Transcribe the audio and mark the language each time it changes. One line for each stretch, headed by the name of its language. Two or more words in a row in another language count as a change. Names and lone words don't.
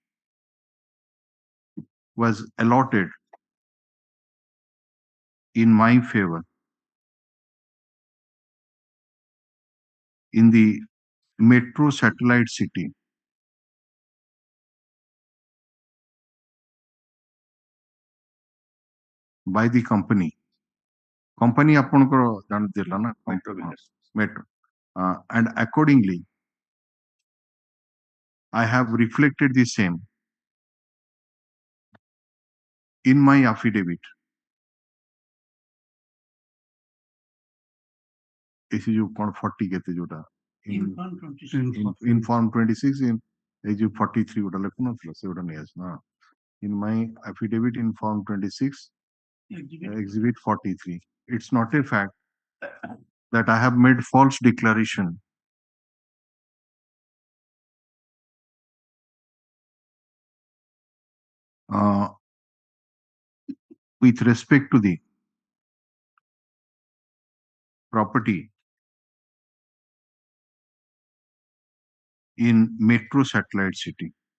English: was allotted in my favor in the metro satellite city by the company
Odia: ଆପଣଙ୍କର ଜାଣିଦେଲା ନା
English: metro and accordingly I have reflected the same in my affidavit
Odia: ଏସି ଯୋଉ କଣ 40 କେତେ ଯୋଉଟା
English: Inform 26. inform 26 in
Odia: ଏଇ ଯୋଉ 43 ଗୋଟା ଲେଖୁନଥିଲା ସେଗୁଟା ନେଇ ଆସ ହଁ
English: in my affidavit in form 26 exhibit 43 it's not a fact that I have made false declaration with respect to the property in metro satellite city.